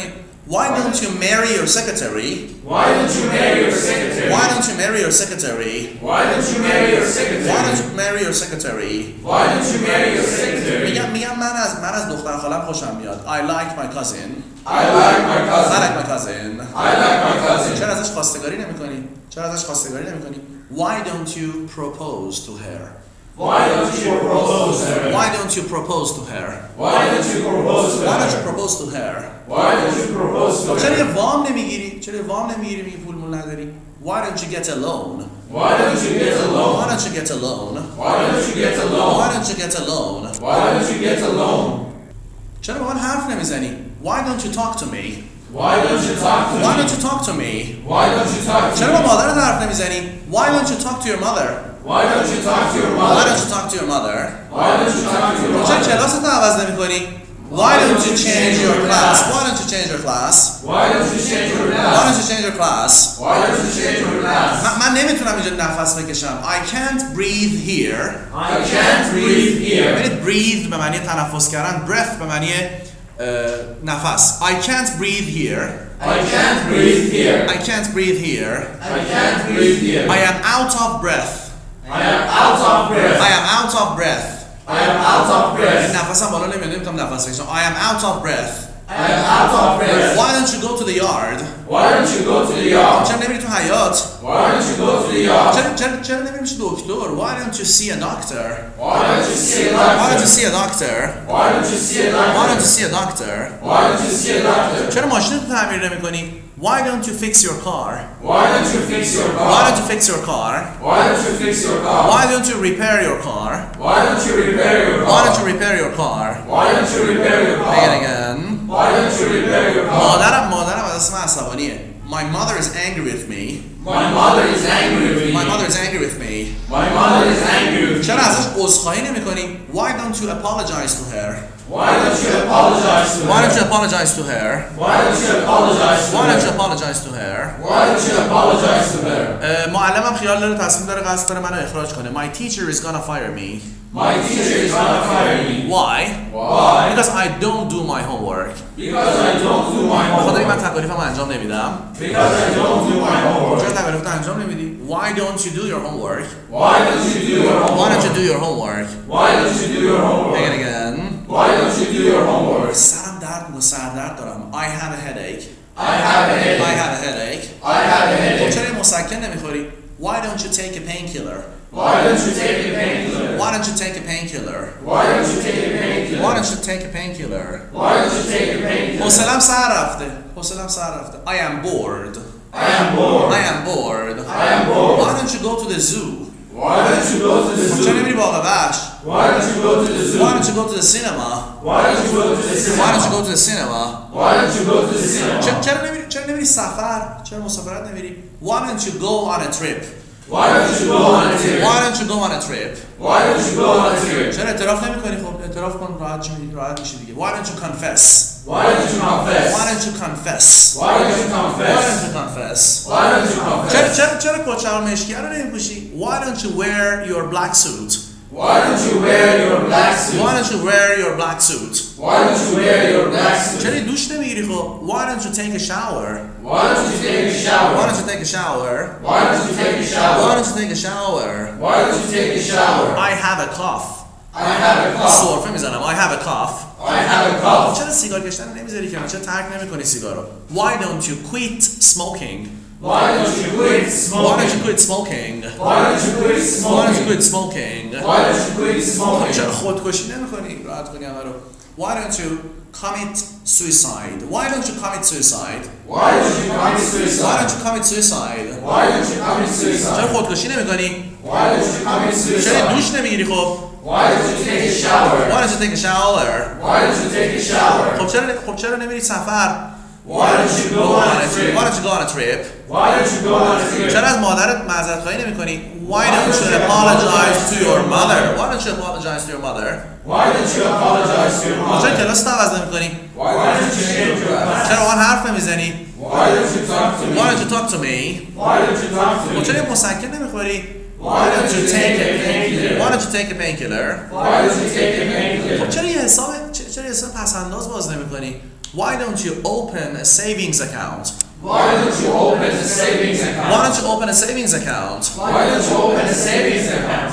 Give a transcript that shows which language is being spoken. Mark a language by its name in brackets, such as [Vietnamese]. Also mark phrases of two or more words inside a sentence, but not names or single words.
[English] Why don't you marry your secretary? Why don't you marry your secretary? Why don't you marry your secretary? Why don't you marry your Why secretary? don't you marry your secretary? Why don't you marry your secretary? [Persian] میگم من از دختر خالم خوشم میاد. [English] I like my cousin. I like my I cousin. like my cousin. I like my cousin. [Persian] چرا ازش خواستگاری نمی‌کنی؟ [English] Why don't you propose to her? Why don't you propose to her? Why don't you propose to her? Why don't you propose to Why don't you her? propose to her? Why don't you propose to [Persian] چرا [English] her? [Persian] یه وام نمیگیری؟ میگی پول مول نداری؟ [English] Why don't you get a loan? Why don't you get a Why loan? don't you get a loan? Why don't you get a Why loan? don't you get a loan? Why don't you get a loan? [Persian] چرا با من حرف نمیزنی؟ [English] Why don't you talk to me? Why don't you talk to Why me? don't you talk to me? Why don't you talk to [Persian] چرا با [English] me? [Persian] مادرت حرف نمیزنی؟ [English] Why don't you talk to your mother? Why don't you talk to your Why mother? don't you talk to your mother? Why don't you talk to your [Persian] چرا [English] mother? [Persian] کلاست عوض نمی‌کنی؟ [English] Why don't you change your class? Why don't you change your class? Why don't you change your Why class? don't you change your class? Why don't you change your class? [Persian] من نمیتونم اینجا نفس بکشم. [English] I can't breathe here. I can't breathe here. [Persian] ببینید breathe به معنی تنفس کردن، breath به معنی نفس. [English] I can't breathe here. I can't breathe here. I can't breathe here. I can't breathe here. I am out of breath. I am out of breath. I am out of breath. I am out of breath. [Persian] نفسم بالا نمیاد، نمیتونم نفس بکشم. [English] I am out of breath. I am out of breath. Why don't you go to the yard? Why don't you go to the yard? [Persian] چرا نمیری تو حیاط؟ [English] Why don't you go to the yard? [Persian] چرا نمیری پیش دکتر؟ [English] Why don't you see a doctor? Why don't you see a Why don't you doctor? see a doctor? Why don't you see a Why don't doctor? you see a doctor? Why don't you see a doctor? [Persian] چرا ماشینت رو تعمیر نمی‌کنی؟ [English] Why don't you fix your car? Why don't you fix your Why car? don't you fix your car? Why don't you fix your car? Why don't you repair your car? Why don't you repair your Why don't car? you repair your car? Why don't you repair your Again, car? again. Why don't you repair your car? [Persian] مادرم از اسم عصبانیه. [English] My mother is angry with me. My mother is angry with me. My mother is angry with me. My mother is angry with me. چرا ازش عذرخواهی نمی‌کنی؟ Why don't you apologize to her? Why don't you apologize to Why don't you her? apologize to her? Why don't you apologize to Why don't you her? apologize to her? Why don't you apologize to her? معلمم خیال داره تصمیم داره قصد داره منو اخراج کنه. My teacher is gonna fire me. My teacher is gonna fire me. Why? Why? Because I don't do my homework. Because I don't do my [Persian] بخاطر [English] homework. [Persian] من تکالیفم انجام نمیدم. [English] Because I don't do my homework. [Persian] چرا تکالیفت انجام نمیدی؟ [English] Why don't you do your homework? Why don't you do your Why don't you homework? do your homework? Why don't you do your Again, homework? again. Why don't you do your homework? سرم درد میکنه، سردرد دارم. I have a headache. I have a I headache. have a headache. I have a [Persian] خب [English] headache. [Persian] چرا یه مسکن نمیخوری؟ [English] Why don't you take a painkiller? Why don't you take a painkiller? Why don't you take a painkiller? Why don't you take a painkiller? Why don't you take a painkiller? Why don't you take a painkiller? [Persian] حوصلم سر رفته. [English] I am bored. I am bored. I am bored. I am bored. Why don't you go to the zoo? Why don't you go to the [Persian] خب چرا [English] zoo? [Persian] نمیری باغ وحش؟ [English] Why don't you go to the zoo? Why don't you go to the cinema? Why don't you go to the Why don't you cinema? go to the cinema? Why don't you go to the cinema? [Persian] چرا نمیری سفر؟ چرا مسافرت نمیری؟ [English] Why don't you go on a trip? Why don't you go on a trip? Why don't you go on a trip? Why don't you go on a trip? [Persian] چرا اعتراف نمی‌کنی؟ خب اعتراف کن، راحت میشی دیگه. [English] Why don't you confess? Why don't you confess? Why don't you confess? Why don't you Why confess? don't you confess? Why don't you confess? [Persian] چرا کچر مشکی رو نمی‌پوشی؟ [English] Why don't you wear your black suit? Why don't you wear your black suit? Why don't you wear your black suit? Why don't you wear your black suit? [Persian] چرا دوش نمیگیری خب؟ [English] Why don't you take a shower? Why don't you take a shower? Why don't you take a shower? Why don't you take a Why shower? don't you take a shower? Why don't you take a shower? I have a cough. I have a cough. [Persian] سرفه میزنم. [English] I have a cough. I have a cough. [Persian] چرا سیگار کشیدن نمیذاری که؟ چرا ترک نمی‌کنی سیگارو؟ [English] Why don't you quit smoking? Why don't you quit Why don't you smoking? quit smoking? Why don't you quit Why don't you smoking? quit smoking? Why don't you quit smoking? [Persian] چرا خودکشی نمی‌کنی؟ راحت کنی همه رو. [English] Why don't you commit suicide? Why don't you commit suicide? Why don't you commit Why suicide? don't you commit suicide? Why don't you commit [Persian] چرا [English] suicide? [Persian] خودکشی نمی‌کنی؟ [English] Why don't you commit [Persian] چرا [English] suicide? [Persian] دوش نمیگیری خب؟ [English] Why don't you take a shower? Why don't you take a shower? Why don't you take a shower? [Persian] خب چرا نمیری سفر؟ [English] Why don't you go on a trip? Why don't you go on a trip? Why don't you go on a trip? [Persian] چرا از مادرت معذرت خواهی نمی‌کنی؟ [English] Why don't you apologize to your mother? Why don't you apologize to your mother? Why don't you apologize to your mother? [Persian] چرا کلاس تو عوض نمی‌کنی؟ [English] Why don't you change your class? [Persian] چرا من حرف نمیزنی؟ [English] Why don't you talk to me? Why don't you talk to me? Why don't you talk to me? [Persian] چرا مسکن نمی‌خوری؟ [English] Why don't you take a painkiller? Why don't you take a painkiller? Why don't you take a painkiller? [Persian] خب چرا یه حساب پس‌انداز باز نمی‌کنی؟ [English] Why don't you open a savings account? Why don't you open a savings account? Why don't you open a savings account? Why don't you open a savings account?